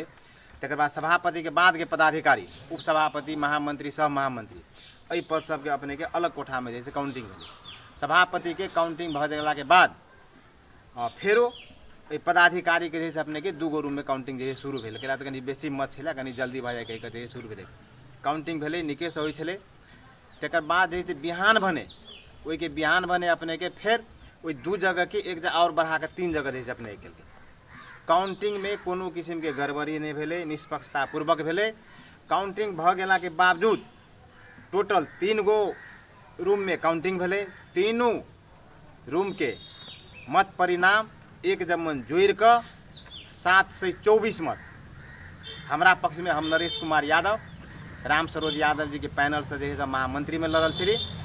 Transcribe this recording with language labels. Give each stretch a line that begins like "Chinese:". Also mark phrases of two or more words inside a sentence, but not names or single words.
Maithili: तकर बाद सभापति के बाद के पदाधिकारी उपसभापति महामंत्री सह महामंत्री एहि पद सबके अपने के अलग कोठा में जैसे काउंटिंग भेले। सभापति के काउंटिंग भ गेला के बाद फेरो एहि पदाधिकारी के जैसे अपने के 2 रूम में काउंटिंग जैसे शुरू भेले। केला कनी बेसी मत छला, कनी जल्दी भ जाए कहि के शुरू भेले। काउंटिंग भेले, निके से होइ छले। तकर बाद जैसे बिहान भने ओहि के बिहान भने अपने के फेर ओहि 2 जगह के एक जगह और बढ़ा के 3 जगह जैसे अपने के काउंटिंग में कोनो किस्म के गड़बड़ी नहीं भेले, निष्पक्षता पूर्वक भेले। काउंटिंग भ गेला के बावजूद टोटल 3 गो रूम में काउंटिंग भेले। तीनों रूम के मत परिणाम एक जमन जोड़ कर 724 मत हमारा पक्ष में हम नरेश कुमार यादव राम सरोज यादव जी के पैनल से जैसे महामंत्री में लड़ल छे।